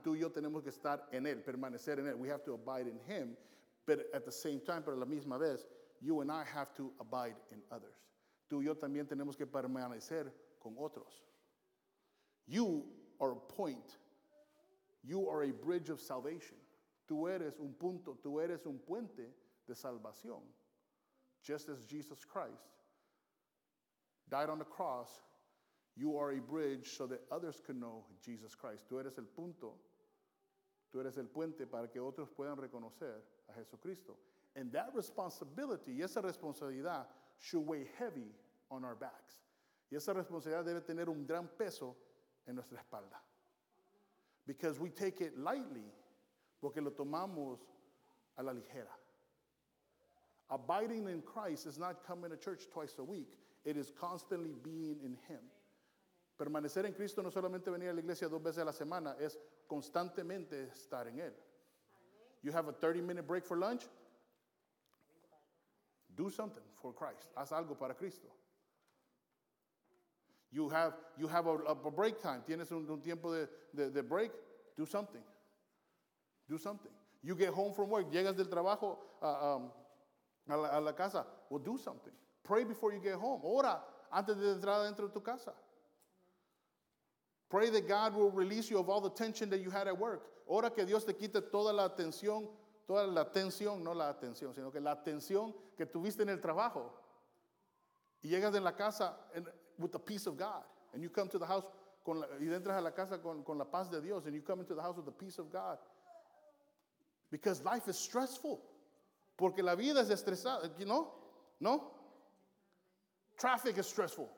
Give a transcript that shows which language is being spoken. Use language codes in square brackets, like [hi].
[es] Tú y yo tenemos que estar en él, permanecer en él. [en] We have to abide in him. But at the same time, [es] pero a la misma vez, [en] you and I have to abide in others. [es] Tú y yo también tenemos que permanecer con otros. [en] You are a point. You are a bridge of salvation. [es] Tú eres un punto. Tú eres un puente de salvación. [en] Just as Jesus Christ died on the cross, you are a bridge so that others can know Jesus Christ. [es] Tú eres el punto. Tú eres el puente para que otros puedan reconocer a Jesucristo. [en] And that responsibility, [es] y esa responsabilidad, [en] should weigh heavy on our backs. [es] Y esa responsabilidad debe tener un gran peso en nuestra espalda. [en] Because we take it lightly, [es] porque lo tomamos a la ligera. [en] Abiding in Christ is not coming to church twice a week. It is constantly being in him. [es] Permanecer en Cristo no solamente venir a la iglesia dos veces a la semana, es constantemente estar en él. [en] You have a 30-minute break for lunch? Do something for Christ. [es] Haz algo para Cristo. [en] You have a break time. [es] Tienes un tiempo de break. [en] Do something. Do something. You get home from work. [es] Llegas del trabajo a la casa. [en] Well, do something. Pray before you get home. [es] Ora antes de entrar dentro de tu casa. [en] Pray that God will release you of all the tension that you had at work. [es] Ora que Dios te quite toda la tensión que tuviste en el trabajo. Y llegas de la casa [en] with the peace of God, and you come to the house [es] con la, y entras a la casa con la paz de Dios, [en] and you come into the house with the peace of God, because life is stressful, [es] porque la vida es estresada, [en] you know? No? Traffic is stressful.